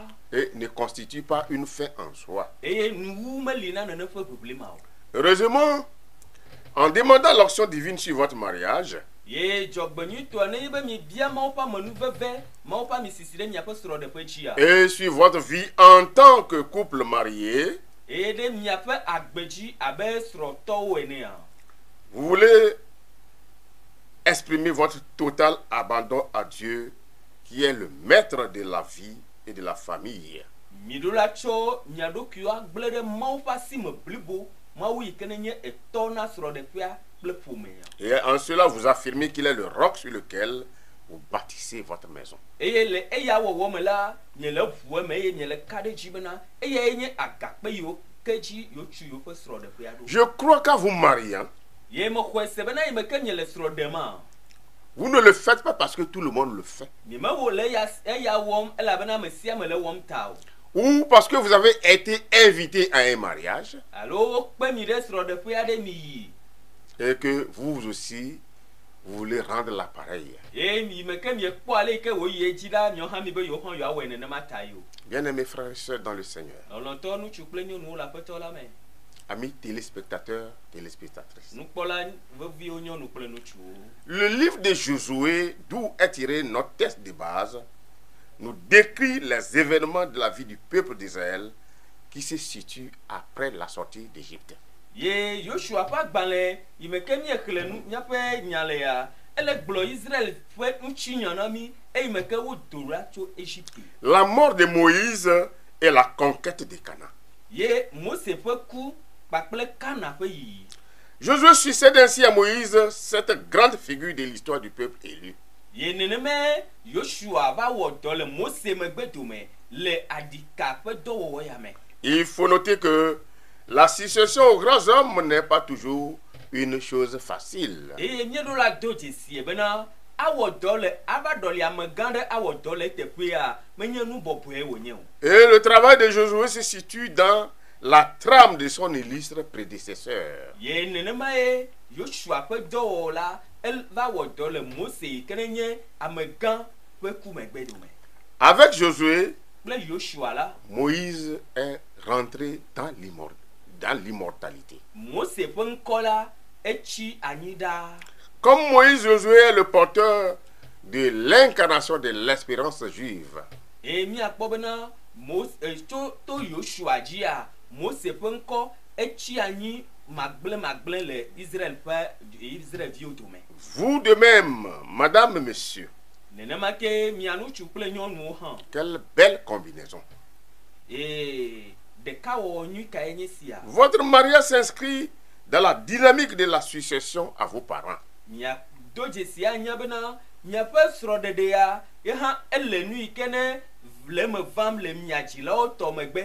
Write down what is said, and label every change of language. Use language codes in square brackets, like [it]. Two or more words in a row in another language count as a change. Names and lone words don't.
[fr] Et ne constitue pas une fin en soi. [ee] Eye nuwu meli na nene ƒe ʋuʋli ma o. [fr] Heureusement, en demandant l'action divine sur votre mariage, [ee] Ye dzɔgbenyuitɔa ne ye be mi bia Mawu ƒe amenuveve, Mawu ƒeamisisi ɖe miaƒe srɔ̃ɖeƒe dzia. [fr] et sur votre vie en tant que couple marié, [ee] Eye ɖe miaƒe agbedzi abe srɔ̃tɔwo enea. [fr] vous voulez exprimer votre total abandon à Dieu, qui est le maître de la vie et de la famille. [ee] Mi ɖo la tsɔ mia ɖokuiwo agblẽ ɖe Mawu ƒe asi me blibo, Mawu yi ke nenye etɔ na srɔ̃ɖeƒea kple ƒomea. [fr] Et en cela, vous affirmez qu'il est le roc sur lequel vous bâtissez votre maison. [ee] Eye le eya wɔwɔ me la, nye le ʋu eme eye nye le ka ɖe dzi bena eyae nye agakpe yiwo ke dzi yewotu yewo ƒe srɔ̃ɖeƒea ɖo. [fr] Je crois qu'en vous mariant, [ee] Ye mexɔe se bena yi me ke nye le srɔ̃ ɖema. [fr] vous ne le faites pas parce que tout le monde le fait. [ee] Nyemewɔ le eya wɔm elabena ame sia ame le wɔm ta o. [fr] Ou parce que vous avez été invité à un mariage [ee] Alo wokpe mi ɖe srɔ̃ɖeƒe aɖe mi yi. [fr] et que vous aussi, vous voulez rendre l'appareil. [ee] Ye mi me ke miekpɔ ale yi ke woyi edzi ɖa miawo hã mi be yewo hã yewoawɔe nenema ta yi o. [fr] Bien-aimés frères et sœurs dans le Seigneur, [ee] Lɔlɔ̃tɔ ŋutsu kple nyɔnuwo le aƒetɔ la me. [fr] amis téléspectateurs, téléspectatrices. [ee] Nukpɔla veviwo nyɔnu kple ŋutsuwo. [fr] Le livre de Josué, d'où est tiré notre texte de base, nous décrit les événements de la vie du peuple d'Israël qui se situe après la sortie d'Égypte. [ee] Ye Yoshua ƒe agbalẽ yi me ke miexlẽ nu míaƒe nya le ya, ele gblɔ Israel ƒe ŋutinya na mi eyi me ke wodo ɖa tso Égypte. [fr] La mort de Moïse et la conquête de Canaan. [ee] Ye Mose ƒe ku kpakple Kana ƒe yiyi. [fr] Josué succède ainsi à Moïse, cette grande figure de l'histoire du peuple élu. [ee] Ye neneme Yoshua va wɔ dɔ le Mose megbe dome le aɖika ƒe dɔwɔwɔ ya me. [fr] Il faut noter que la succession aux grands hommes n'est pas toujours une chose facile. [ee] Eye míeɖo la do dzesie bena awɔ dɔ le ava ɖɔli ame gã ɖe awɔ dɔ le teƒea menye nu bɔbɔe wònye o. [fr] Et le travail de Josué se situe dans la trame de son illustre prédécesseur. [ee] Ye nenema ye Yoshua ƒe dɔwɔwɔ la elle va wɔ dɔ le Mose yi ke ne nye amegã ƒe kumegbe dome. [fr] Avec Josué, [ee] Kple Yoshua la, [fr] Moïse est rentré dans l'immortalité. [ee] Mose ƒe ŋkɔ la etsi anyi ɖaa. [fr] Comme Moïse, Josué est le porteur de l'incarnation de l'espérance juive. [ee] Et miakpɔ bena to Yoshua dzia, Mose ƒe ŋkɔ etsi anyi magblẽ le Israelviwo dome. [fr] Vous de même, madame, monsieur, [ee] Nenema ke mia ŋutsu kple nyɔnuwo hã. [fr] quelle belle combinaison. [ee] Ɖeka wɔ nyui kae nye sia. [fr] Votre mariage s'inscrit dans la dynamique de la succession à vos parents. [ee] Mia do dzesi anya bena miaƒe srɔ̃ɖeɖea ye hã ele nu yi ke ne le me vam le mia dzilawo tɔ megbe.